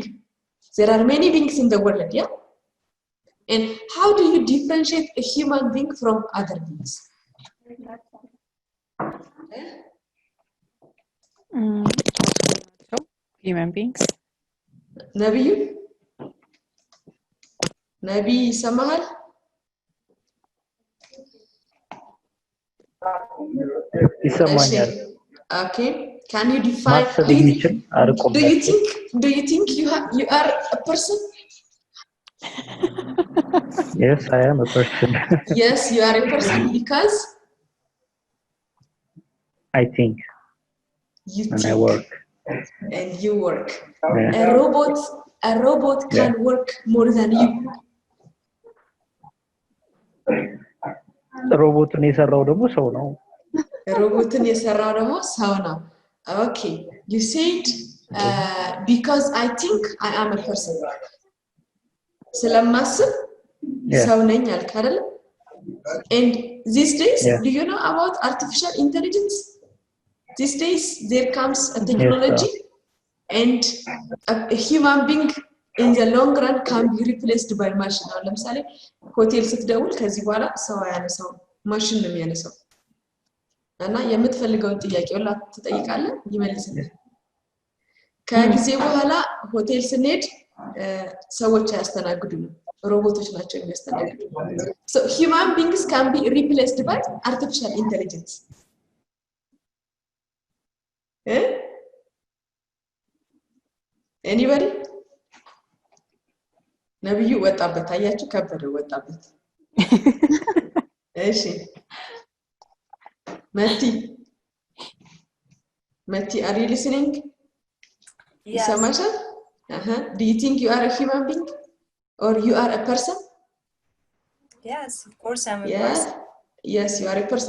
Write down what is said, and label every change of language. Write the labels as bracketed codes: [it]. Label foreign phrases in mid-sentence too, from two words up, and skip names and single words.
[en] There are many beings in the world, yeah? And how do you differentiate a human being from other beings? Human beings. [am] ነብይ ይሰማሃል? ይሰማኛል። [en] Okay, can you define, [am] ማሰብ የሚችል አርቆ [en] do you think you are a person? Yes, I am a person. Yes, you are a person because I think you and think I work. and you work. Yeah. A robot can work more than you. [am] ሮቦትን የሰራው ደግሞ ሰው ነው። ሮቦትን የሰራው ደግሞ ሰው ነው። [en] Okay, you said because I think I am a person. [am] ስለማስብ ሰው ነኝ አልክ አይደል? [en] And these days, do you know about artificial intelligence? These days there comes a technology and a human being in the long run can be replaced by machine. [am] አሁን ለምሳሌ ሆቴል ስትደውል ከዚህ በኋላ ሰው አያነሳው ማሽን ነው የሚያነሳው እና የምትፈልገውን ጥያቄ ሁላ ትጠይቃለህ ይመልስልህ። ከጊዜ በኋላ ሆቴል ስንሄድ ሰዎች አያስተናግዱም ሮቦቶች ናቸው የሚያስተናግዱ። [en] So human beings can be replaced by artificial intelligence. Anybody? [am] ነብዩ ወጣበት አያችሁ ከበደ ወጣበት። እሺ [en] Mati, are you listening? Yes. Samasha? Do you think you are a human being or you are a person? Yes, of course I'm a Yeah. person. Yes, you are a person.